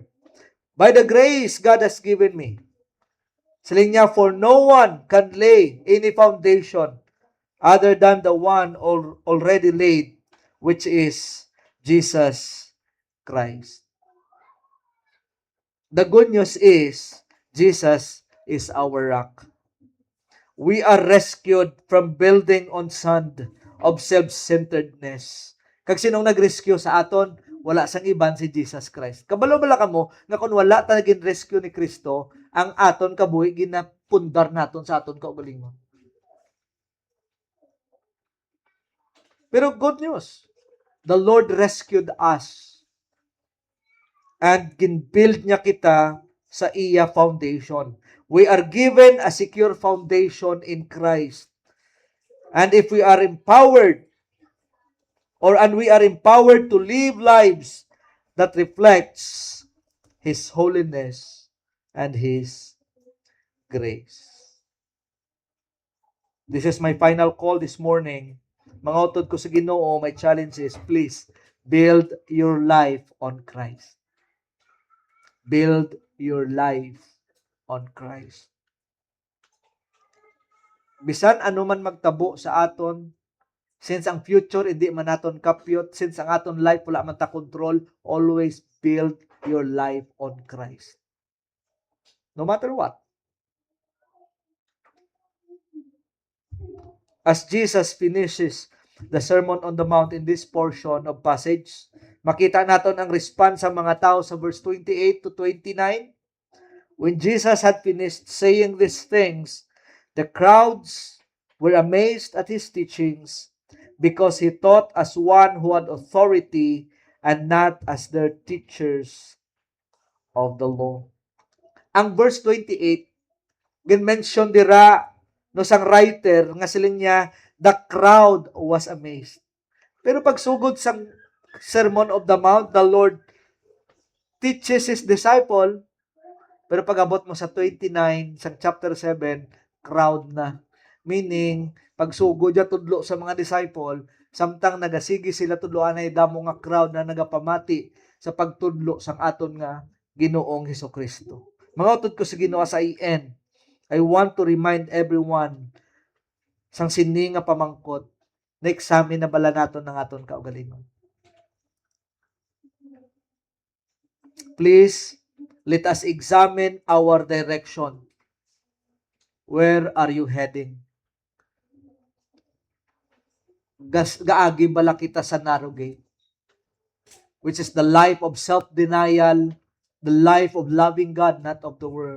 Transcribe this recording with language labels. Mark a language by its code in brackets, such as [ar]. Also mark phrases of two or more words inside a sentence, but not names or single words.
[en] By the grace God has given me. [hil] Saling niya, [en] for no one can lay any foundation other than the one already laid, which is Jesus Christ. The good news is, Jesus is our rock. We are rescued from building on sand of self-centeredness. [hil] Kag sinong nag-rescue sa aton? Wala sang iban si Jesus Christ. Kabalo-bala ka mo, nga kung wala naging rescue ni Kristo, ang aton kabuhi, ginapundar naton sa aton kaugalingon. [en] Pero good news, the Lord rescued us. [hil] And ginbuild niya kita sa iya foundation. [en] We are given a secure foundation in Christ. And if we are empowered, we are empowered to live lives that reflects His holiness and His grace. This is my final call this morning. [hil] Mga utod ko sa Ginoo, [en] my challenge is, please, build your life on Christ. Build your life on Christ. [hil] Bisan ano man magtabo sa aton, since ang future hindi man naton kapyot, since ang aton life wala man ta control, [en] always build your life on Christ. No matter what. As Jesus finishes the Sermon on the Mount in this portion of passage, [hil] makita naton ang response sa mga tao sa verse 28 to 29. [en] When Jesus had finished saying these things, the crowds were amazed at his teachings because he taught as one who had authority and not as their teachers of the law. [hil] Ang verse 28, gin-mention dira no sang writer nga siling niya, [en] the crowd was amazed. [hil] Pero pagsugod sang [en] Sermon of the Mount, the Lord teaches his disciple, [hil] pero pag-abot mo sa 29, sa chapter 7, crowd na. Meaning, pagsugod niya tudlo sa mga disciple, samtang nagasigi sila tudloan ay damo nga crowd na nagapamati sa pagtudlo sang aton nga Ginoong Hesukristo. Mga utod ko sa Ginoo sa IN, [en] I want to remind everyone [hil] sang sini nga pamangkot na examine na bala naton ng aton kaugalingon. [en] Please, let us examine our direction. Where are you heading? [hil] Gaagi bala kita sa [en] narrow gate, which is the life of self-denial, the life of loving God, not of the world.